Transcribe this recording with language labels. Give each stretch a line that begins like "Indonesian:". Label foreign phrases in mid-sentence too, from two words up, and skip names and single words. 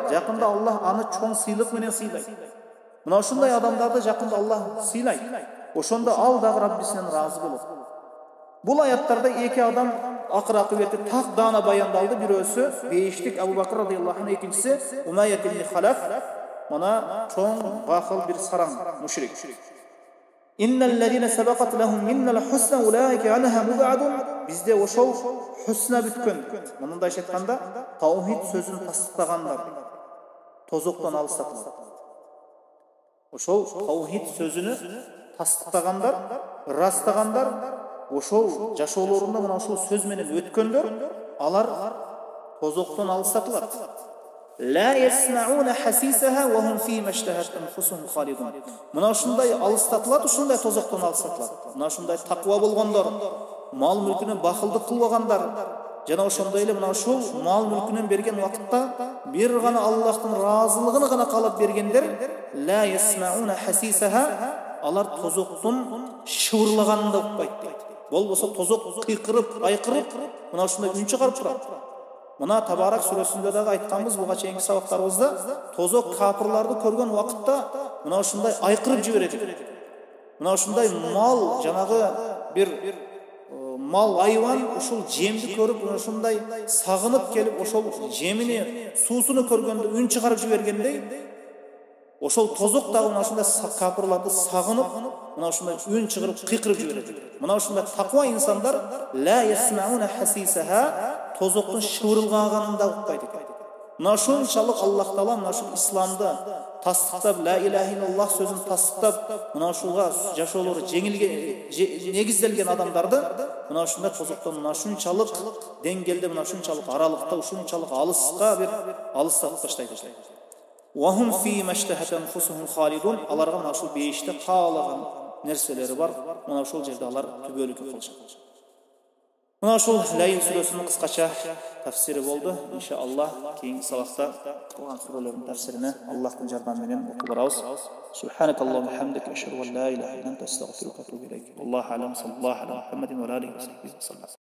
Kyrgyz: Жакында Аллах аны чоң сыйлык менен сыйлайт. Мына ушундай адамдарды жакында Аллах сыйлайт. Ошондо ал дагы Раббисинен разы болот. Бул аяттарда эки адам акыр акыбети так даана баяндалды. Бирөөсү бейиштик Абу Бакр
Arabic: رضي الله عنه,
Kyrgyz: экинчиси Умайят ибн Халаф. Мына чоң гакыл bir сараң мушрик.
Arabic: إن الذين سبقت لهم منا الحسنى أولئك عنها مبعدون.
Kyrgyz: Bizde ошол husna бүткөн. Мындай айтканда, таухид сөзүн тастыктагандар тозоктон алыстатылат. Ошол таухид сөзүнү тастыктагандар, ырастагандар, ошол жашоолорунда мына ошол сөз менен өткөндөр, алар тозоктон алыстатылат.
Arabic: لا يسمعون حسيسها وهم في ما اشتهت أنفسهم خالدون.
Kyrgyz: Мына ушундай алыстатылат, ушундай тозоктон алыстатылат. Мына ушундай таква болгондор, мал мүлкүнө бакылдык кылбагандар, жана ошондой эле мына ушул мал мүлкүнөн берген убакытта бир гана Аллахтын разылыгын гана каалап бергендер,
Arabic: لا يسمعون حسيسها,
Kyrgyz: алар тозоктун шыбырлаганын да укпайт дейт. Болбосо тозок кыйкырып, айкырып, мына ушундай үн чыгарып турат. Мына Табарак сүрөсүндө дагы айтканбыз буга чейинки сабактарыбызда, тозок капырларды көргөн убакытта мына ушундай айкырып жиберет. Мына ушундай мал, жанагы бир мал айван ушул жемди көрүп, ушундай сагынып келип, ошол жемини, суусуну көргөндө үн чыгарып жибергендей, ошол тозок дагы мына ушундай капырларды сагынып, мына ушундай үн чыгарып, кыйкырып жиберет. Мына ушундай таква инсандар
Arabic: لا يسمعون حسيسها,
Kyrgyz: тозоктун шыбырылганын да укпайт экен. Мына ушунчалык Аллах Таала мына ушул исламды тастыктап,
Arabic: لا إله إلا الله
Kyrgyz: сөзүн тастыктап, мына ушуга жашоолору негизделген адамдарды мына ушундай тозоктон мына ушунчалык деңгээлде, мына ушунчалык аралыкта, ушунчалык алыска бир алыстатып таштайт экен.
Arabic: وهم في ما اشتهت أنفسهم خالدون.
Kyrgyz: Аларга мына ушул бейиште каалаган нерселери бар. Мына ушул жерде алар түбөлүккө кылышат. Мына ушул Лайл сүрөсүнүн кыскача тафсири болду. Иншаллах кийинки сабакта калган сүрөлөрдүн тафсирине Аллахтын жардамы менен окуп барабыз.
Arabic: سبحانك اللهم وبحمدك أشهد أن لا إله إلا أنت أستغفرك وأتوب إليك. الله أعلم، صلى الله على محمد وعليه وسلم.